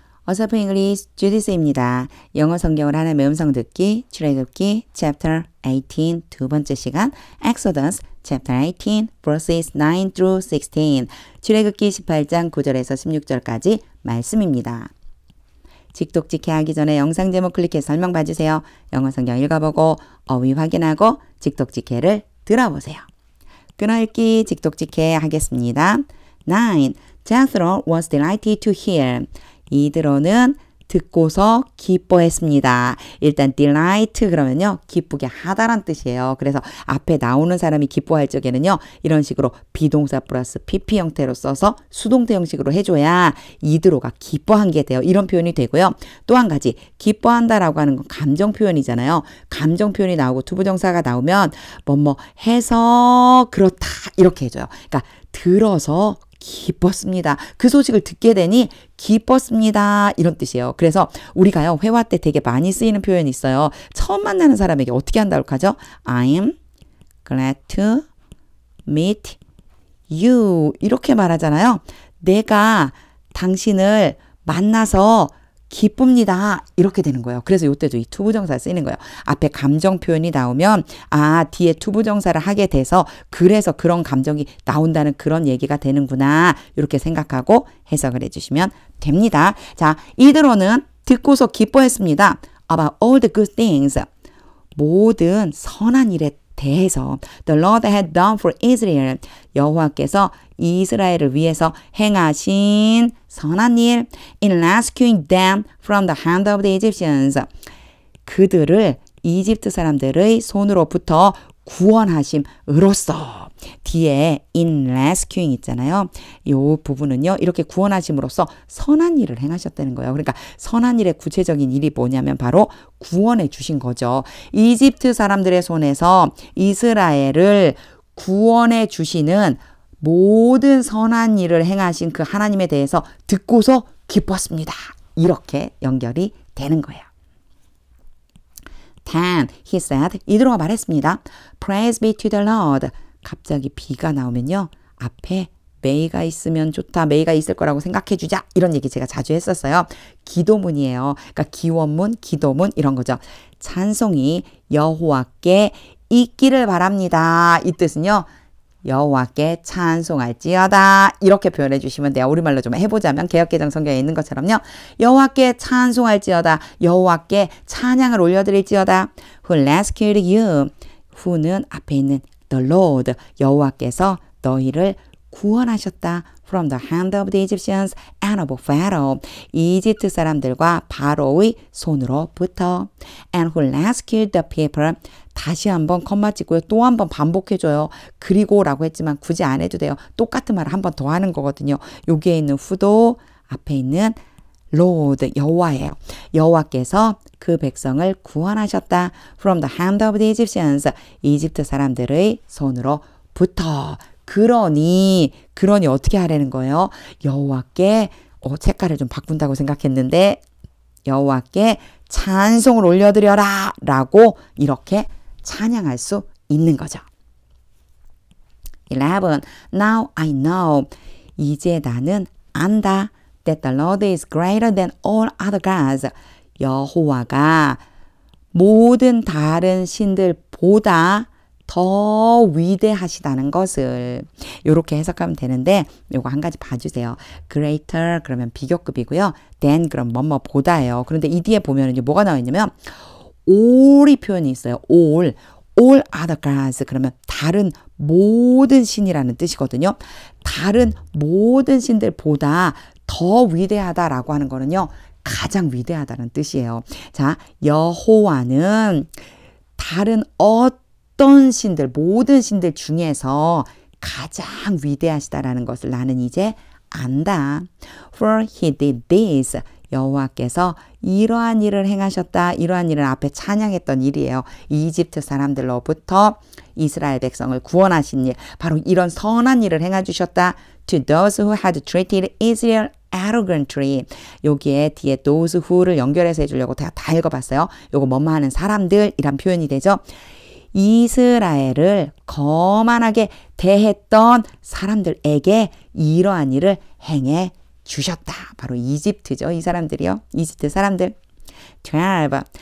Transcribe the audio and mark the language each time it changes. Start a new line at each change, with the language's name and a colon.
Korean: 어서프 잉글리시 주디스입니다. 영어 성경을 하나의 음성 듣기, 출애굽기 chapter 18 두 번째 시간
English: Exodus chapter 18 verses 9 through 16
Korean: 출애굽기 18장 9절에서 16절까지 말씀입니다. 직독직해 하기 전에 영상 제목 클릭해 설명 봐주세요. 영어 성경 읽어보고 어휘 확인하고 직독직해를 들어보세요. 끊어읽기 직독직해 하겠습니다. 9.
English: Jethro was delighted to hear.
Korean: 이드로는 듣고서 기뻐했습니다. 일단 delight 그러면요 기쁘게 하다란 뜻이에요. 그래서 앞에 나오는 사람이 기뻐할 적에는요 이런 식으로 비동사 플러스 PP 형태로 써서 수동태 형식으로 해줘야 이드로가 기뻐한 게 돼요. 이런 표현이 되고요. 또 한 가지 기뻐한다라고 하는 건 감정 표현이잖아요. 감정 표현이 나오고 투부정사가 나오면 뭐뭐 해서 그렇다 이렇게 해줘요. 그러니까 들어서 기뻤습니다. 그 소식을 듣게 되니 기뻤습니다. 이런 뜻이에요. 그래서 우리가요 회화 때 되게 많이 쓰이는 표현이 있어요. 처음 만나는 사람에게 어떻게 한다고 하죠?
English: I'm glad to meet you
Korean: 이렇게 말하잖아요. 내가 당신을 만나서 기쁩니다. 이렇게 되는 거예요. 그래서 이때도 이 투부정사 쓰이는 거예요. 앞에 감정 표현이 나오면 아 뒤에 투부정사를 하게 돼서 그래서 그런 감정이 나온다는 그런 얘기가 되는구나. 이렇게 생각하고 해석을 해주시면 됩니다. 자, 이드로는 듣고서 기뻐했습니다.
English: About all the good things.
Korean: 모든 선한 일에 대해서
English: The Lord had done for Israel.
Korean: 여호와께서 이스라엘을 위해서 행하신 선한 일
English: in rescuing them from the hand of the Egyptians.
Korean: 그들을 이집트 사람들의 손으로부터 구원하심으로써 뒤에
English: in rescuing
Korean: 있잖아요. 이 부분은요. 이렇게 구원하심으로써 선한 일을 행하셨다는 거예요. 그러니까 선한 일의 구체적인 일이 뭐냐면 바로 구원해 주신 거죠. 이집트 사람들의 손에서 이스라엘을 구원해 주시는 모든 선한 일을 행하신 그 하나님에 대해서 듣고서 기뻤습니다. 이렇게 연결이 되는 거예요. 10.
English: He said,
Korean: 이드로가 말했습니다.
English: Praise be to the Lord.
Korean: 갑자기 비가 나오면요. 앞에 may가 있으면 좋다. may가 있을 거라고 생각해 주자. 이런 얘기 제가 자주 했었어요. 기도문이에요. 그러니까 기원문, 기도문 이런 거죠. 찬송이 여호와께 있기를 바랍니다. 이 뜻은요. 여호와께 찬송할지어다 이렇게 표현해 주시면 돼요. 우리말로 좀 해보자면 개역개정 성경에 있는 것처럼요. 여호와께 찬송할지어다 여호와께 찬양을 올려드릴지어다
English: Who rescued you
Korean: Who는 앞에 있는 the Lord 여호와께서 너희를 구원하셨다
English: from the hand of the Egyptians and of Pharaoh
Korean: 이집트 사람들과 바로의 손으로부터
English: and who rescued the people
Korean: 다시 한번 컴마 찍고요. 또 한번 반복해줘요. 그리고 라고 했지만 굳이 안 해도 돼요. 똑같은 말을 한 번 더 하는 거거든요. 여기에 있는 who도 앞에 있는 Lord 여호와예요. 여호와께서 그 백성을 구원하셨다
English: from the hand of the Egyptians
Korean: 이집트 사람들의 손으로부터 그러니 어떻게 하라는 거예요? 여호와께 색깔을 좀 바꾼다고 생각했는데 여호와께 찬송을 올려드려라 라고 이렇게 찬양할 수 있는 거죠. 11.
English: Now I know.
Korean: 이제 나는 안다.
English: That the Lord is greater than all other gods.
Korean: 여호와가 모든 다른 신들보다 더 위대하시다는 것을 이렇게 해석하면 되는데 요거 한 가지 봐주세요. greater 그러면 비교급이고요. than 그럼 뭐뭐보다예요. 그런데 이 뒤에 보면 이제 뭐가 나와 있냐면 all이 표현이 있어요.
English: all other gods
Korean: 그러면 다른 모든 신이라는 뜻이거든요. 다른 모든 신들보다 더 위대하다라고 하는 거는요. 가장 위대하다는 뜻이에요. 자, 여호와는 다른 어떤 신들, 모든 신들 중에서 가장 위대하시다라는 것을 나는 이제 안다.
English: For he did this.
Korean: 여호와께서 이러한 일을 행하셨다. 이러한 일은 앞에 찬양했던 일이에요. 이집트 사람들로부터 이스라엘 백성을 구원하신 일. 바로 이런 선한 일을 행해주셨다.
English: To those who had treated Israel arrogantly.
Korean: 여기에 뒤에 those who를 연결해서 해주려고 제가 다 읽어봤어요. 요거 뭐뭐 하는 사람들이란 표현이 되죠. 이스라엘을 거만하게 대했던 사람들에게 이러한 일을 행해 주셨다. 바로 이집트죠. 이 사람들이요. 이집트 사람들. 12.